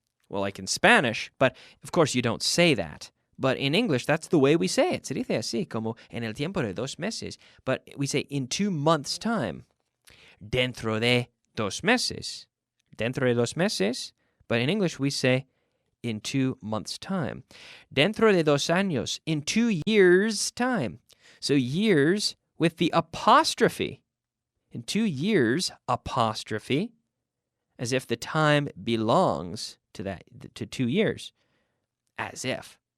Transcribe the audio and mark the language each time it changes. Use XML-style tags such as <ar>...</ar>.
<en>Well, like in Spanish, but of course you don't say that. But in English, that's the way we say it.</en> <es>Se dice así, como en el tiempo de 2 meses.</es> <en>But we say in 2 months' time.</en> <es>Dentro de 2 meses. Dentro de 2 meses.</es> <en>But in English, we say in 2 months' time.</en> <es>Dentro de 2 años.</es> <en>In 2 years' time. So years with the apostrophe. In 2 years, apostrophe, as if the time belongs to 2 years. As if.</en>